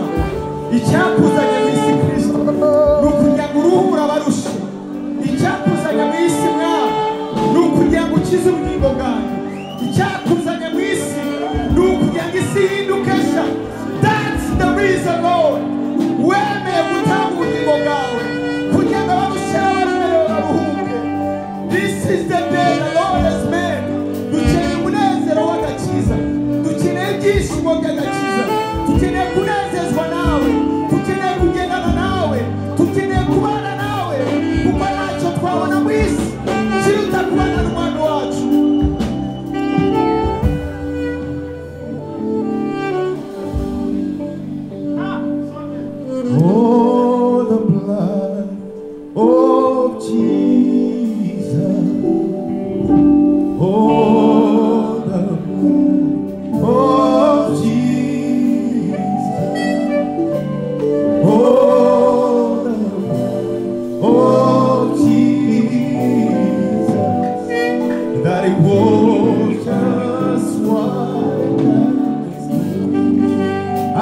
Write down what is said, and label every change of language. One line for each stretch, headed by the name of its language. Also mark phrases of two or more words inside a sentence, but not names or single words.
Kinyarwanda: Icyakuzanye mu isi Kristo ni ukugira ngo uruhura abarushe. Icyakuzanye mu isi mwami ni mukize ubugingo bwanyu icyakuzanye mu isi ni ukugira ngo isi ihinduke nshya.
English: That's the reason Lord
Kinyarwanda: wemeye gutanga ubugingo bwawe kugira ngo abarushyeho baremerewe baruhuke.
English: This is the day the Lord has made.
Kinyarwanda: Dukeneye umunezero w'agakiza, dukeneye ibyishimo by'agakiza, dukeneye kunezezwa nawe, dukeneye kugendana nawe, dukeneye kubana nawe kuko ntacyo twabona mu isi kiruta kubana n'umwana wacu.
English: Oh, the blood of Jesus. Oh, the blood of Jesus. Oh, the blood of Jesus. That it washes us white as snow.